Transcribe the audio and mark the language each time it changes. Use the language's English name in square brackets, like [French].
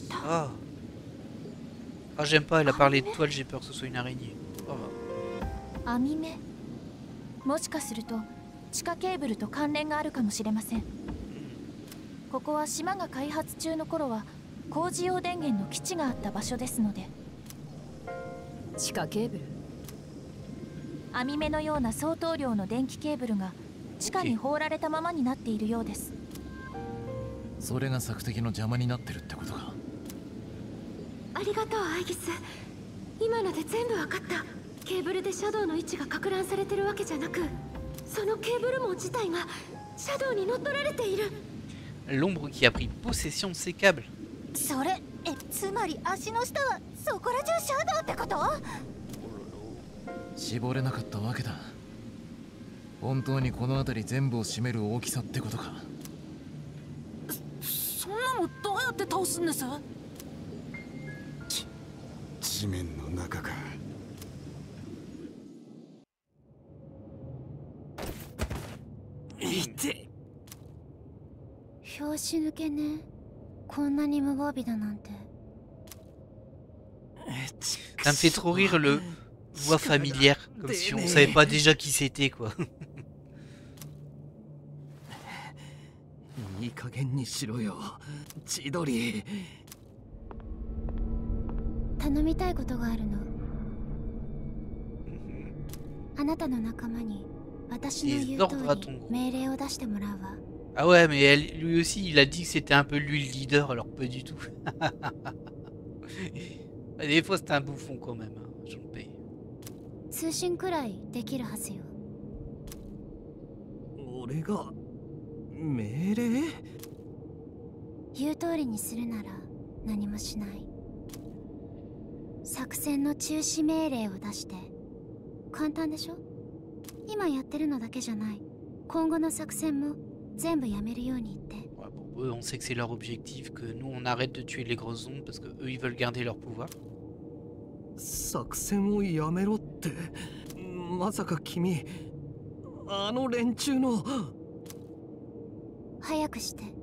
[French] Ah. Ah, j'aime pas, elle a parlé de toile, j'ai peur que ce soit une araignée. Oh. [Japanese] もしかすると地下ケーブルと関連があるかもしれません。ここは島が開発中の頃は工事用電源の基地があった場所ですので。地下ケーブル？網目のような相当量の電気ケーブルが地下に放られたままになっているようです。それが索敵の邪魔になってるってことか。ありがとうアイギス。今ので全部わかった。ケーブルでシャドウの位置が攪乱されてるわけじゃなく、そのケーブル網自体がシャドウに乗っ取られている。 [French] L'ombre qui a pris possession de ces câbles. [Japanese] それ、つまり足の下はそこら中シャドウってこと？絞れなかったわけだ。本当にこの辺り全部を占める大きさってことか。そんなのどうやって倒すんです？地面の中か。拍子抜けね。こんなに無防備だなんて。 [French] Ça me fait trop rire le voix familière, comme si on savait pas déjà qui c'était quoi. [Japanese] いい加減にしろよ、千鳥。頼みたいことがあるの。あなたの仲間に私の言う通り命令を出してもらうわ。 [French] Ah ouais, mais lui aussi, il a dit que c'était un peu lui le leader, alors pas du tout. Des fois, c'est un bouffon quand même, hein, je le paye. [Japanese] 通信くらいできるはずよ。俺が命令？言う通りにするなら何もしない。作戦の中止命令を出して。簡単でしょ？今やってるのだけじゃない。今後の作戦も全部やめるように言って。 [French] Ouais, bon, eux, on sait que c'est leur objectif, que nous, on arrête de tuer les grosses ondes parce que eux, ils veulent garder leur pouvoir. [Japanese] 作戦をやめろって、まさか君、あの連中の。早くして。